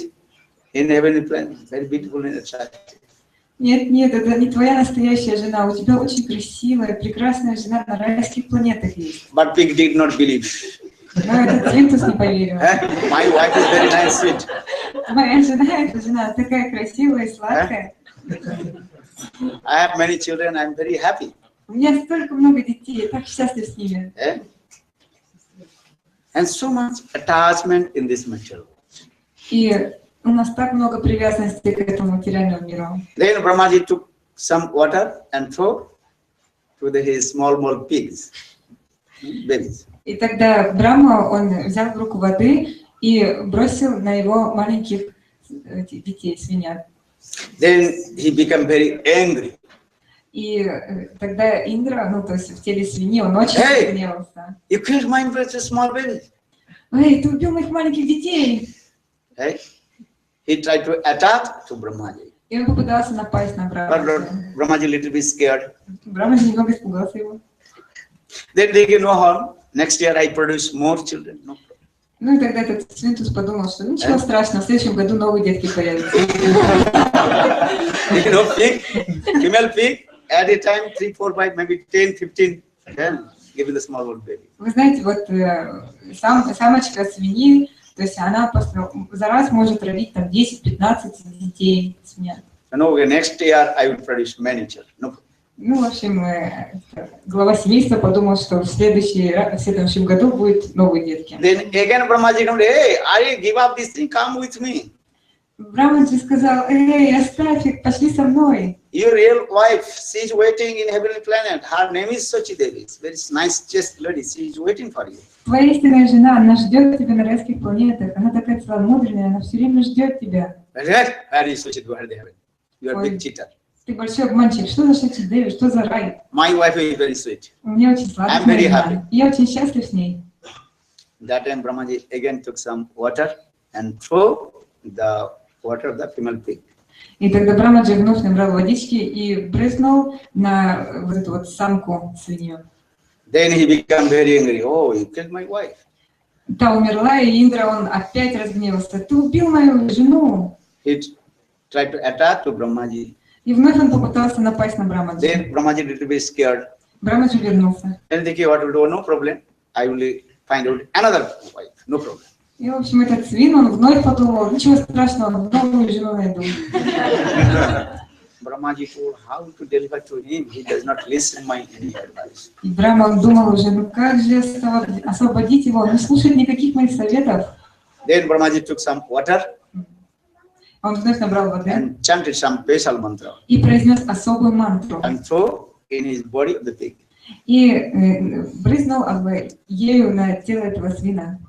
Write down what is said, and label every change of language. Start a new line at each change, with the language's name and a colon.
English: is in heavenly plan, very beautiful and attractive.
Russian: Нет, нет, это не твоя настоящая жена. У тебя очень красивая, прекрасная жена на райских планетах есть.
English: But pig did not believe.
Russian: Но этот Свинтус не поверил.
English: My wife is very nice, sweet.
Russian: Моя жена, эта жена такая красивая и сладкая.
English: I have many children. I'm very happy.
Russian: У меня столько много детей, я так счастлив с ними.
English: And so much attachment in this material.
Russian: И у нас так много привязанности к этому материальному миру.
English: Then Brahmaji took some water and threw to his small pigs, babies.
Russian: И тогда Брахма, он взял в руку воды и бросил на его маленьких детей, свиньят.
English: Then he became very angry.
Russian: И тогда Индра, ну то есть в теле свиньи, он очень
English: Hey!
Russian: гневался.
English: You killed my precious small babies.
Russian: Эй, ты убил моих маленьких детей!
English: Hey? He tried to attack to Brahmaji.
Russian: И он попытался напасть на
English: But
Russian: Брахму.
English: Brahmaji little bit scared.
Russian: Брахма немного испугался его.
English: Then they gave no harm. Next year I produce more children. No problem.
Russian: Ну и тогда этот Свинтус подумал, что ничего страшного, в следующем году новые детки появятся.
English: You know, pig, female pig, at a time 3, 4, 5, maybe 10, 15, then give the small old baby.
Russian: Вы знаете, вот самочка свиньи, то есть она за раз может родить там 10-15 детей свинья.
English: And okay, next year I will produce many children. No problem.
Russian: Ну, в общем, глава семейства подумал, что в следующем году будет новые детки.
English: Then again Brahmaji comes, hey, I give up this thing, come with me.
Russian: Брахмаджи сказал: эй, оставь их, пошли со мной.
English: Your real wife, she is waiting in heavenly planet. Her name is Sochi Devi. Very nice chaste lady. She is waiting for you.
Russian: Твоя истинная жена, она ждет тебя на райских планетах. Она такая целомудренная, она все время ждет тебя.
English: Where is Sochi Devi? You are a big cheater.
Russian: Ты большой обманщик. Что за Сочи Деви? Что за рай?
English: My wife is very sweet.
Russian: У меня очень сладкая
English: I'm very
Russian: жена. Я очень счастлив с ней.
English: That time Brahmaji again took some water and threw the water of the female pig.
Russian: И тогда Брахмаджи вновь набрал водички и брызнул на вот эту вот самку свинью.
English: Then he became very angry. Oh, you killed my wife.
Russian: Та умерла, и Индра, он опять разгневался. Ты убил мою жену.
English: He tried to attack to Brahmaji.
Russian: И вновь он попытался напасть на Брахмаджи.
English: Then Brahmaji little bit scared.
Russian: Брахмаджи вернулся.
English: Then thinking, what will do? No problem. I will find out another wife. No problem.
Russian: И, в общем, этот свин, он вновь подумал: ничего страшного, новую жену найду.
English: Brahmaji told how to deliver to him. He does not listen my any advice.
Russian: И Брахма, он думал уже: ну как же освободить его, он не слушает никаких моих советов.
English: Then Brahmaji took some water
Russian: Он вновь набрал воды
English: and chanted some special mantra
Russian: и произнес особую мантру.
English: and threw in his body of the pig.
Russian: И брызнул ею на тело этого свина.